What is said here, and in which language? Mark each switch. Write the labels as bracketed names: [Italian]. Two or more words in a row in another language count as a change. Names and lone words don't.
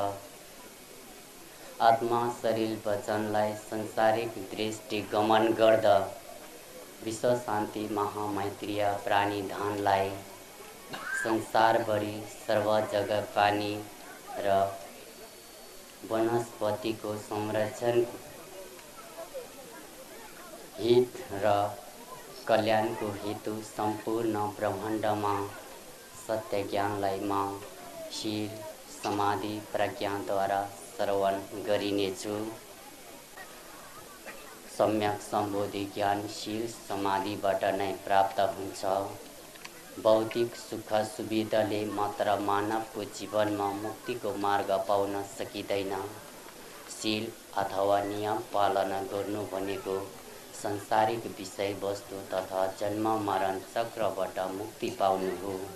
[Nepali] आत्मा, शरीर, वचनलाई संसारिक दृष्टिगमन गर्दा विश्व शान्ति महामैत्रीय प्राणीधनलाई संसारभरि सर्व जग्गा पानी र वनस्पतिको संरक्षण, हित र कल्याणको हेतु सम्पूर्ण ब्रह्माण्डमा सत्य ज्ञानलाई म शील, समाधि, प्रज्ञाद्वारा श्रवण गरिनेछु। सम्यक सम्बोधि ज्ञान शील समाधिबाट नै प्राप्त हुन्छ। भौतिक सुख सुविधाले मात्र मानवको जीवनमा मुक्तिको मार्ग पाउन सकिँदैन। शील अथवा नियम पालना गर्नु भनेको संसारिक विषयवस्तु तथा जन्म मरण चक्रबाट मुक्ति पाउनु हो।